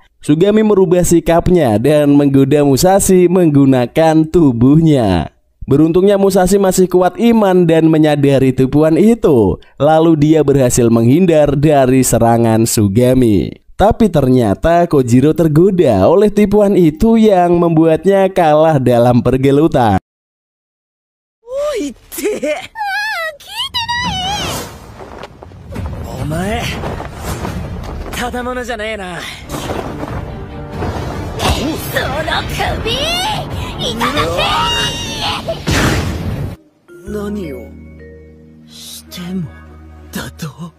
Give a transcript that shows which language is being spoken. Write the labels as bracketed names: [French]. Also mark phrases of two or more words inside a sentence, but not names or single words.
[Indonesian] Sugami merubah sikapnya dan menggoda Musashi menggunakan tubuhnya. Beruntungnya Musashi masih kuat iman dan menyadari tipuan itu. Lalu dia berhasil menghindar dari serangan Sugami. Tapi ternyata Kojiro tergoda oleh tipuan itu yang membuatnya kalah dalam pergelutan. [Japanese] お前、ただ者じゃないな. その首いただけ。何をしてもだと？